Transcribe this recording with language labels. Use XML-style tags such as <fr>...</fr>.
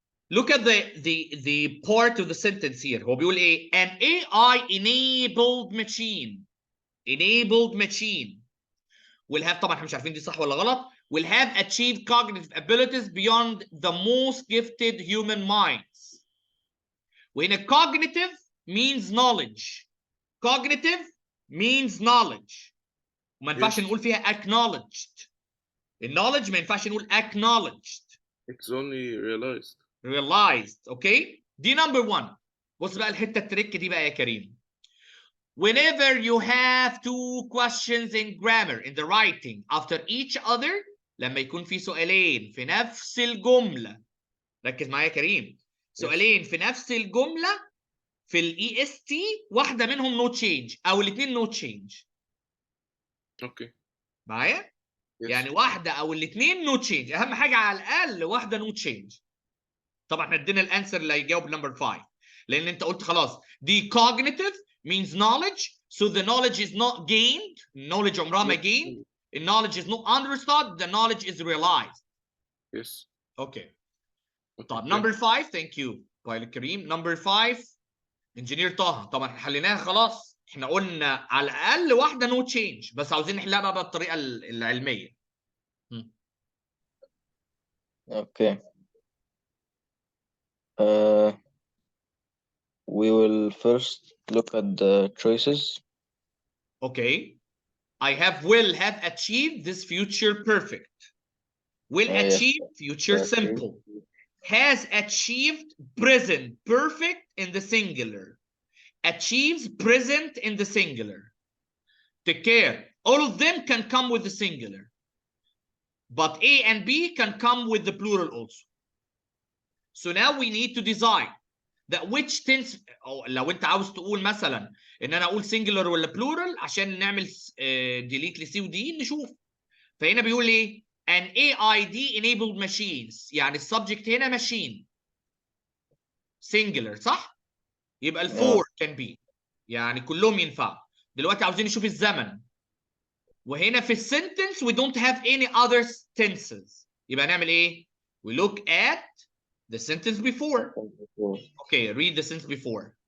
<en>Look at the part of the sentence here.</en> <ar>هو بيقول ايه؟</ar> <en>An AI enabled machine. Enabled machine will have,</en> <ar>طبعا احنا مش عارفين دي صح ولا غلط.</ar> <en>Will have achieved cognitive abilities beyond the most gifted human minds. وهنا cognitive means knowledge. Cognitive means knowledge.</en> <ar>وما ينفعش</ar> <en>Yes.</en> <ar>نقول فيها acknowledged. الكنولج ما ينفعش نقول acknowledged.</ar> <en>It's only realized. realized. Okay, دي number 1.</en> <ar>بص بقى الحته التريك دي بقى يا كريم.</ar> <en>Whenever you have two questions in grammar in the writing after each other,</en> <ar>لما يكون في سؤالين في نفس الجمله، ركز معايا يا كريم، سؤالين في نفس الجمله في الاي اس تي، واحده منهم نو تشينج او الاثنين نو تشينج.</ar> <en>okay</en> <ar>معايا؟</ar> <en>yes.</en> <ar>يعني واحده او الاثنين نو تشينج، اهم حاجه على الاقل واحده نو تشينج. طبعا احنا ادينا الانسر اللي هيجاوب نمبر 5، لان انت قلت خلاص دي</ar> <en>cognitive means knowledge, so the knowledge is not gained. knowledge</en> <ar>عمرها ما</ar> <en>gained. The knowledge is not understood. The knowledge is realized. Yes. Okay. Okay. طب number 5. thank you pilot كريم.</en> <ar>number 5 انجينير طه. طبعا احنا حليناها خلاص، احنا قلنا على الاقل واحده نو تشينج، بس عاوزين نحلها بقى بالطريقه العلميه.</ar> <en>Okay. We will first look at the choices. Okay. I have will have achieved this future perfect. Will achieve future simple. Has achieved present perfect in the singular. Achieves present in the singular. Take care. All of them can come with the singular. But A and B can come with the plural also. So now we need to decide that which tense.</en> <ar>لو انت عاوز تقول مثلا ان انا اقول singular ولا plural عشان نعمل delete لسي ودي نشوف. فهنا بيقول ايه؟ an AID enabled machines، يعني السبجكت هنا machine singular صح؟ يبقى الفور can be، يعني كلهم ينفعوا. دلوقتي عاوزين نشوف الزمن، وهنا في السنتنس</ar> <en>we don't have any other tenses،</en> <ar>يبقى نعمل ايه؟</ar> <en>we look at the sentence before. Okay, read the sentence before.</en>